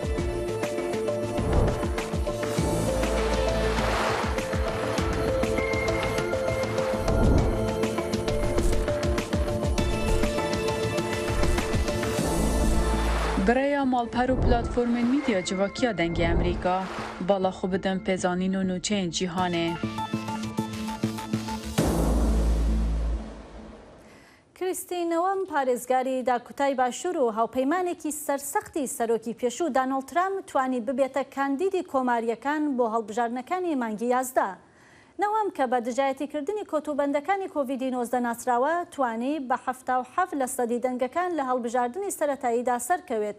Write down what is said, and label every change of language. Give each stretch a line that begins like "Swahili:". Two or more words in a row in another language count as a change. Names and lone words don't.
Kurdish: برای مالپەر و پلاتفۆرمên میدیا civakîya dengê Amerîka bala xwe bidin pêzanîn û nûçeyên cîhanê.
Central Kurdish: کریستینەوەم پارێزگاری داکوتای باشوور و هاوپەیمانێکی سەرسەختی سەرۆکی پێشوو دانەڵد ترامپ توانی ببێتە کاندیدی کۆماریەکان بۆ هەڵبژاردنەکانی مانگی 11. نەوەم کە بە دژایەتیکردنی کۆتوبەندەکانی کۆڤید-19 ناسراوە توانی بە 77% دەنگەکان لە هەڵبژاردننی سەرەتاییدا سەرکەوێت.